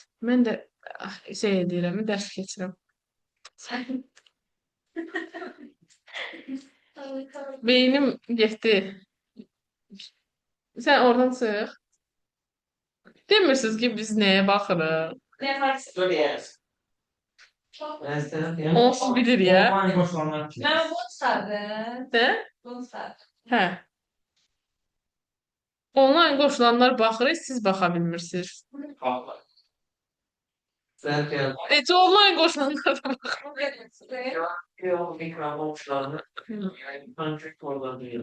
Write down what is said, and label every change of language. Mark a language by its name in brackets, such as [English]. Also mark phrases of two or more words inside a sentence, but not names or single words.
[Azerbaijani] Mən də şey edirəm, dərs keçirəm. Beynim getdi. Sən oradan çıx. Demirsiniz ki, biz nəyə baxırıq? [Turkish] Ne fark [Azerbaijani] Onsuz bilir ya. [Turkish] Online koşulanlar için. Ben bunu sardım. [Azerbaijani] Də? [Turkish] Bunu sardım. [Azerbaijani] Hə. Online qoşulanlar baxır, siz baxa bilmirsiniz. [Turkish] Vallahi. Zaten [Azerbaijani] Necə onlayn qoşulanlara bax. [Turkish] yok mikrofon uçlarını yani kontakt orada değil.